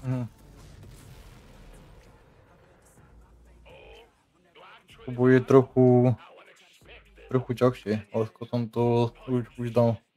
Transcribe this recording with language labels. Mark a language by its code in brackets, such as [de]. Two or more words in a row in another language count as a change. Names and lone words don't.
[en] Mhm. You actually [sk] To bude trochu, [en] how unexpected. [sk] trochu ťažšie, ale skôr som to už dal.